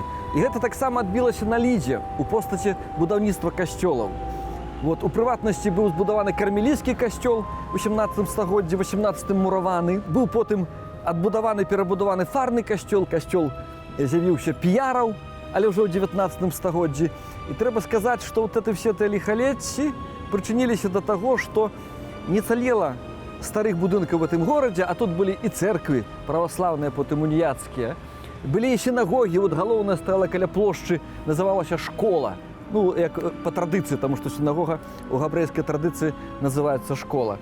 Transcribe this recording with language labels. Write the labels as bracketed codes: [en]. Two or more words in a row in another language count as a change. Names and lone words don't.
[be] І гэта таксама адбілася на Лідзе у постаці будаўніцтва касцёлаў. Вот, у прыватнасці быў збудаваны кармелійскі касцёл у 17 стагоддзі, 18 мураваны. Быў потым адбудаваны, перабудаваны фарны касцёл, касцёл з'явіўся піяраў, але ўжо ў 19 стагоддзі. І трэба сказаць, што [ru] вот это все те [be] ліхалецці прычыніліся да таго, што не цалела старых будынкаў в гэтым горадзе, а тут былі і цэрквы праваслаўныя, потым уніяцкія. Былі і сінагогі, вот галоўная стала каля плошчы, называлася школа. Ну, як па традыцыі, таму што сінагога ў габрэйскай традыцыі называецца школа.